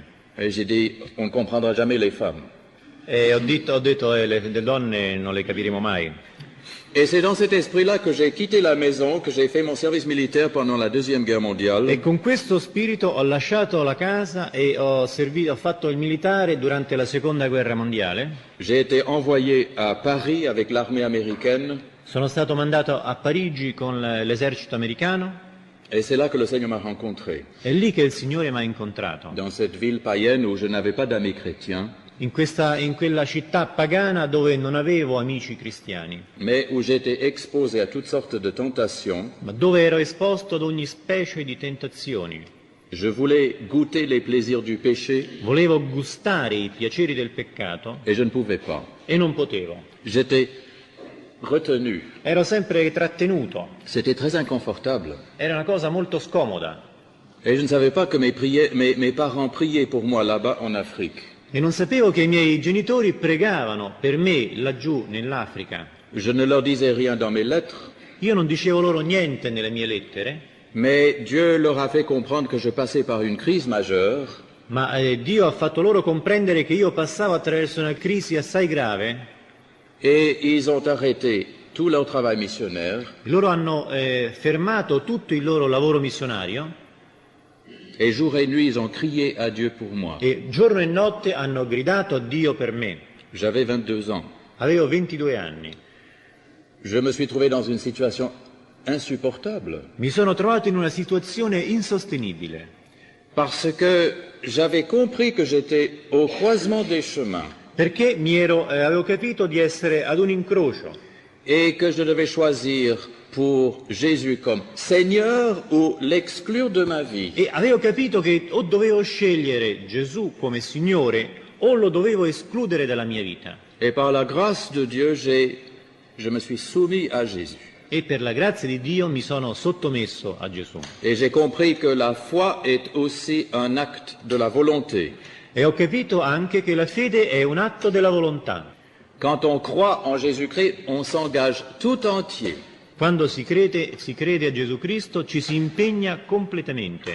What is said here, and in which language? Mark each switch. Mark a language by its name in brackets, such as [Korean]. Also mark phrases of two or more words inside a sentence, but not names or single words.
[French] Et j'ai dit, on ne comprendra jamais les femmes. [Italian] E ho detto le donne non le capiremo mai. [French] Et c'est dans cet esprit-là que j'ai quitté la maison, que j'ai fait mon service militaire pendant la Deuxième Guerre mondiale. [Italian] E con questo spirito ho lasciato la casa e ho fatto il militare durante la Seconda Guerra Mondiale. [French] J'ai été envoyé à Paris avec l'armée américaine. [Italian] Sono stato mandato a Parigi con l'esercito americano. [French] Et c'est là que le Seigneur m'a rencontré. [Italian] È lì che il Signore mi ha incontrato. [French] Dans cette ville païenne où je n'avais pas d'amis chrétiens, [Italian] In quella città pagana dove non avevo amici cristiani, [French] mais où j'étais exposé à toutes sortes de tentations. [Italian] ma dove ero esposto ad ogni specie di tentazioni. [French] Je voulais goûter les plaisirs du péché [Italian] Volevo gustare i piaceri del peccato [French] et je ne pouvais pas. [Italian] e non potevo. [French] J'étais retenu. [Italian] Ero sempre trattenuto. [French] C'était très inconfortable. [Italian] Era una cosa molto scomoda. [French] Et je ne savais pas que mes parents priaient pour moi là-bas en Afrique. [Italian] E non sapevo che i miei genitori pregavano per me laggiù nell'Africa. [French] Je ne leur disais rien dans mes lettres, [Italian] Io non dicevo loro niente nelle mie lettere, [French] mais Dieu leur a fait comprendre que je passais par une crise majeure. [Italian] ma Dio ha fatto loro comprendere che io passavo attraverso una crisi assai grave. [French] Et ils ont arrêté tout leur travail missionnaire. [Italian] Loro hanno fermato tutto il loro lavoro missionario [French] Et jour et nuit, ils ont crié à Dieu pour moi. [Italian] e giorno e notte hanno gridato a Dio per me. [French] J'avais 22 ans. [Italian] Avevo 22 anni. [French] Je me suis trouvé dans une situation insupportable. [Italian] Mi sono trovato in una situazione insostenibile. [French] parce que j'avais compris que j'étais au croisement des chemins [Italian] perché avevo capito di essere ad un incrocio [French] et que je devais choisir pour Jésus comme Seigneur ou l'exclure de ma vie. [Italian] e avevo capito che o dovevo scegliere Gesù come Signore o lo dovevo escludere dalla mia vita. [French] Et par la grâce de Dieu, je me suis soumis à Jésus. [Italian] E per la grazia di Dio mi sono sottomesso a Gesù. [French] Et j'ai compris que la foi est aussi un acte de la volonté. [Italian] E ho capito anche che la fede è un atto della volontà. [French] Quand on croit en Jésus-Christ, on s'engage tout entier. [Italian] Quando si crede a Gesù Cristo, ci si impegna completamente.